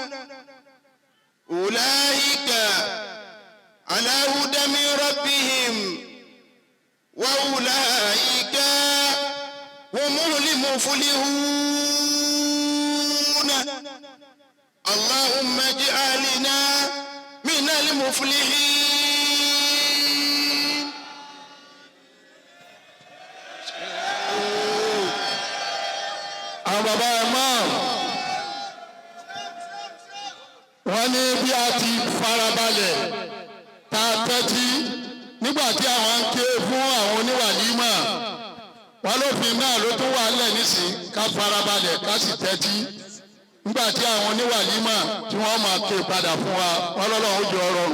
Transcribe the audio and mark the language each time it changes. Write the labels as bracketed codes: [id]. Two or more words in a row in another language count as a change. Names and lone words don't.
[ar] أولئك على هدى من ربهم وأولئك هم المفلحون. اللهم اجعلنا من المفلحين. [yo] àwọn bàbá imam wọ́n ní bí a ti farabalẹ̀ tá a tẹ́tí nígbà tí àwọn ń ké fún àwọn oníwàlímà wọ́n lófin náà ló tún wà lẹ̀ nísìn ká farabalẹ̀ ká sì tẹ́tí nígbà tí àwọn oníwàlímà tí wọ́n máa ké padà fún wa wọ́n lọ́lọ́run ó jọ rọrùn.